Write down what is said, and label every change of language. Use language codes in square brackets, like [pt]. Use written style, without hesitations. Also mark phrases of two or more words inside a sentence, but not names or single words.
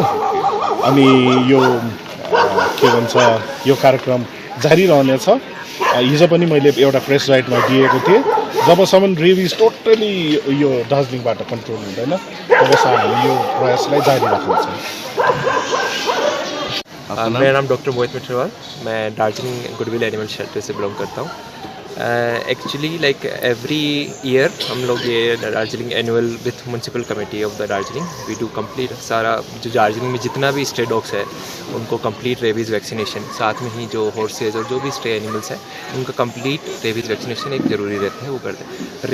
[ne] अनि यो के भन्छ यो कार्यक्रम जारी रहनेछ। हिजो पनि मैले एउटा प्रेस राइटमा दिएको थिएँ, जबसम्म [en] rabies totally [ne] यो दार्जिलिङबाट कन्ट्रोल हुँदैन तबसम्म हामी यो प्रयासलाई जारी राख्नेछौँ। [hi] मेरा नाम डॉक्टर मोहित मिठरवाल, मैं दार्जिलिंग गुडविल एनिमल शेल्टर से बिलोंग करता हूँ। [en] actually like every year [hi] हम लोग ये दार्जिलिंग [en] annual with municipal committee of the Darjeeling we do complete [hi] सारा जो दार्जिलिंग में जितना भी [en] stray dogs [hi] है उनको [en] complete rabies vaccination, [hi] साथ में ही जो हॉर्सेज और जो भी [en] stray animals [hi] हैं उनका [en] complete rabies vaccination [hi] एक ज़रूरी रहता है, वो करते हैं।